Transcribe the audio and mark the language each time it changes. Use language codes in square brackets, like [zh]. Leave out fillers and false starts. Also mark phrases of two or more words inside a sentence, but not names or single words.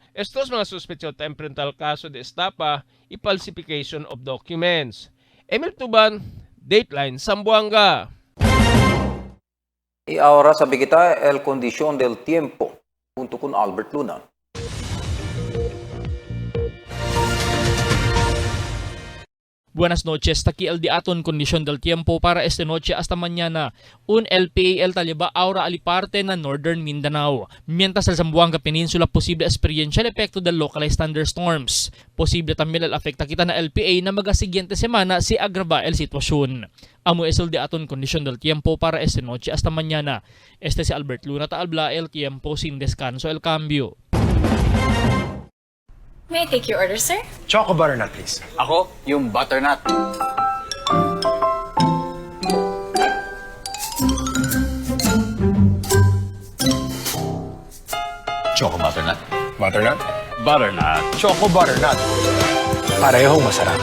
[cbk] Estos mga sospechosos enfrentan el caso de estafa y [en] falsification of documents. [cbk] Emil Tuban, Dateline Zamboanga. Y ahora sabi kita el kondisyon del tiempo junto con Albert Luna. Buenas noches, aquí el diaton condición del tiempo para esta noche hasta mañana. Un LPA taliba aura aliparte na Northern Mindanao. Mientras el Zamboanga Peninsula posible experiencia el epekto del [en] localized thunderstorms. [cbk] Posible también el afekta kita na LPA na mga siguiente semana si agrava el sitwasyon. Amo es el diaton condición del tiempo para esta noche hasta mañana. Este si Albert Luna Taalbla, el tiempo sin descanso el cambio. [en] May I take your order, sir? Choco butternut, please. [tl] Ako, yung butternut. [en] Choco butternut. Butternut? [tl] Butternut. [en] Choco butternut. [tl] Parehong masarap.